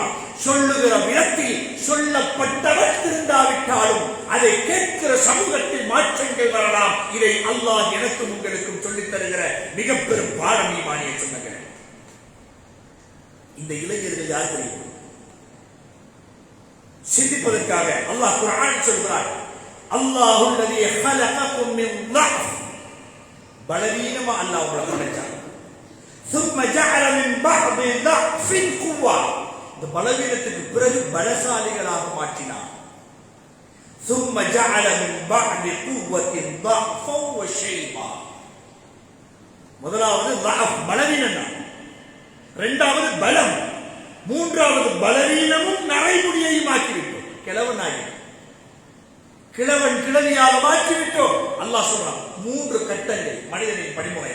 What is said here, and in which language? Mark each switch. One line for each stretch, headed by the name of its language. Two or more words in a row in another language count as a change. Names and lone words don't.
Tamil: சொல்லுகிற விதத்தில் சொல்லப்பட்டவர் திருந்தாவிட்டாலும் அதை கேட்கிற சமூகத்தில் மாற்றங்கள் வரலாம். இதை அல்லாஹ் எனக்கும் உங்களுக்கும் சொல்லித் தருகிற மிக பெரும் பாடம். ஈமானிய சொந்தங்களே, இந்த இளைஞர்கள் யார் தெரியும்? சிந்திப்பதற்காக அல்லாஹ் குர்ஆனில் சொல்கிறார்,
Arabic: الله الذي خلقكم من ضعف.
Tamil: பலவீனமா அல்லாஹ் உங்களை படைச்சார்.
Arabic: ثم جعل من بعض ضعف قوة.
Tamil: இந்த பலவீனத்துக்கு பிறகு பலசாலிகளாக மாற்றினார்.
Arabic: ثم جعل من بعد قوة ضعفا وشيبا.
Tamil: முதலாவது ضعف பலவீனம், இரண்டாவது பலம், மூன்றாவது பலவீனமும் நரைமுடியையும் ஆக்கிவிட்டோம். கிழவன் கிழவியாக மாற்றிவிட்டோம். அல்லாஹ் சொல்றான், மூன்று கட்டங்கள் மனிதனின் படிமுறையாக.